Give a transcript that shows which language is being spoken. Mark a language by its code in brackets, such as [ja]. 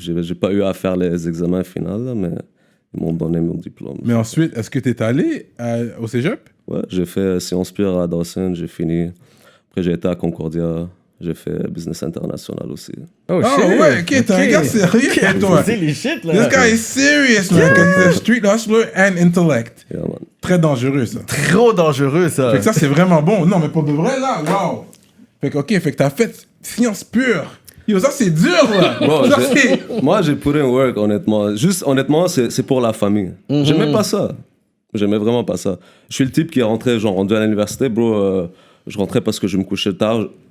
[fr] J'ai pas eu à faire les examens finaux, là, mais ils m'ont donné mon diplôme. Mais ensuite, est-ce que t'es allé au cégep? Ouais, j'ai fait sciences pures à Dawson, j'ai fini. Après, j'ai été à Concordia. J'ai fait business international aussi. Oh, ouais, ok, t'es un gars sérieux, toi. C'est les shit, là. [en] This guy is serious, man. He's a street hustler and intellect. Yeah, man. [fr] Très dangereux, ça. Trop dangereux, ça. Fait que ça, c'est vraiment bon. Non, mais pour de vrai, là, wow. Fait que, ok, fait que t'as fait sciences pures. Yo, ça, c'est dur, là. Bon, ça, moi, j'ai [en] put in work, [fr] honnêtement. Juste, honnêtement, c'est pour la famille. J'aimais pas ça. J'aimais vraiment pas ça. Je suis le type qui est rentré, genre, rendu à l'université, bro. Je rentrais parce que je me couchais tard.